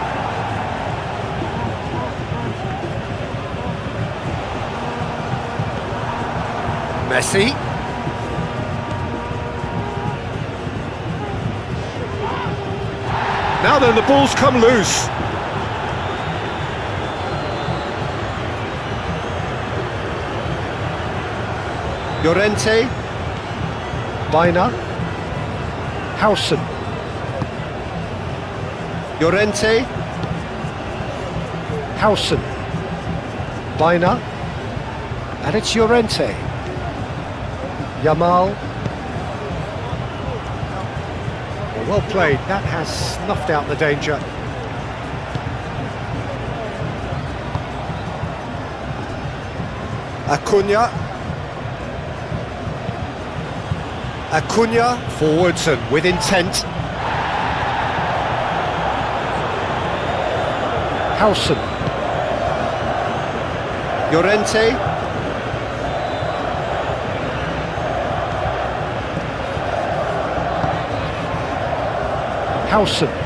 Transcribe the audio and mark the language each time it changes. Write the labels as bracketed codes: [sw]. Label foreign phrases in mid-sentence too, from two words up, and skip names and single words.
[en] Messi. Now then, the ball's come loose. Llorente. Bina. Howson. Llorente. Howson. Bina. And it's Llorente. Yamal. Well played, that has snuffed out the danger. Acuna. Acuna forwards and with intent. Howson. Llorente. Howson.